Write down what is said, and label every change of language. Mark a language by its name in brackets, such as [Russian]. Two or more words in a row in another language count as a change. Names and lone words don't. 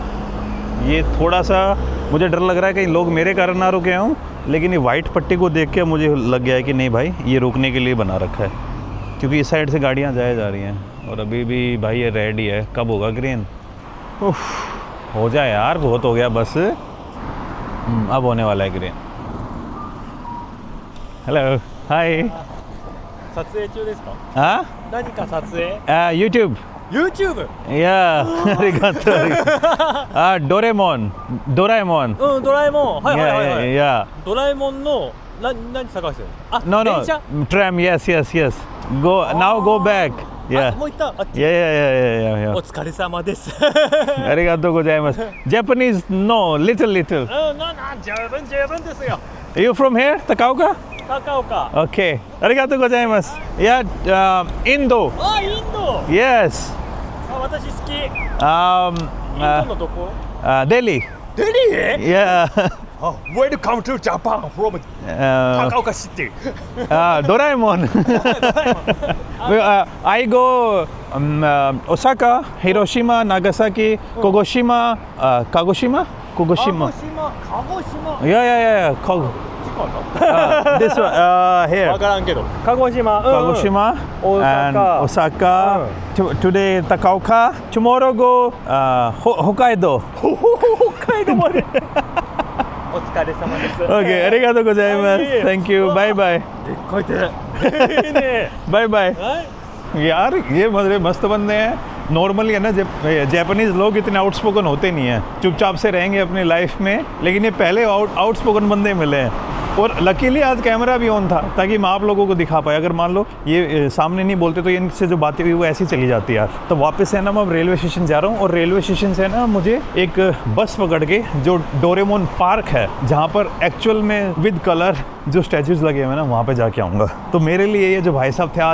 [Hindi] ये थोड़ा सा मुझे डर लग रहा है कि लोग मेरे कारण ना रुके हों, लेकिन ये वाइट पट्टी को देख के मुझे लग गया है कि नहीं भाई, ये रुकने के लिए बना रखा है, क्योंकि इस साइड से गाड़ियाँ जाए जा रही हैं। और अभी भी भाई ये रेड ही है, कब होगा ग्रीन? हो जाए यार, बहुत हो गया बस। अब होने वाला है ग्रीन। [English] hello, hi. [Japanese] 撮影中ですか？ [Hindi] हाँ, [Japanese] 何か撮影？ [Hindi] यूट्यूब। [Japanese] YouTube？ [Hindi] या arigato। डोरेमोन, डोराएमोन। [Japanese] うん、ドラえもん。はいはいはいはい。 या ドラえもんの何探してる？あ、 [English] no no [Japanese] 電車？ [English] tram, yes yes yes. go now, go back. あ、 या [Japanese] もう行った。あ、 या お疲れ様です。ありがとうございます. [English] Japanese no, little little। [Japanese] うん、十分ですよ。 [English] Are you from here, Takaoka? [Japanese] 高岡。 Okay, ありがとうございます. [English] yeah Indo. [Japanese] あ、インド。 [English] Yes। [Japanese] あ、 私好き。イン um, ドのどこ？ [English] Delhi. [Japanese] デリー？ [English] Yeah. あ、Welcome to Japan from 高岡シティ。 Doraemon. I go Osaka, Hiroshima, Nagasaki, Kagoshima, Kagoshima. [Japanese] 鹿児島、鹿児島。 [English] Yeah. [Japanese] 時間だ。 [English] This one わ here. [Japanese] からんけど。鹿児島。 [English] Kagoshima and Osaka. Osaka. Today Takaoka. Tomorrow go Hokkaido. [Japanese] 北海道まで。お疲れ様です。 Okay, ありがとうございます. はい [English] Thank you. Bye bye. [Japanese] でっかい手。いいね。 [English] Bye bye. [Japanese] はい。 [Hindi] यार ये मतलब मस्त बंदे हैं नॉर्मली है ना जैपनीज लोग इतने आउटस्पोकन होते नहीं हैं चुपचाप से रहेंगे अपनी लाइफ में लेकिन ये पहले आउटस्पोकन बंदे मिले हैं और लकीली आज कैमरा भी ऑन था ताकि मैं आप लोगों को दिखा पाया अगर मान लो ये सामने नहीं बोलते तो इनसे जो बातें हुई वो ऐसी चली जाती यार तो वापस है ना मैं अब [English] railway station [Hindi] जा रहा हूँ और [English] railway station [Hindi] से ना मुझे एक बस पकड़ के जो डोरेमोन पार्क है जहाँ पर एक्चुअल में [English] with colour [Hindi] जो स्टैचूज लगे हुए हैं ना वहाँ पे जाके आऊँगा तो मेरे लिए ये जो भाई साहब थे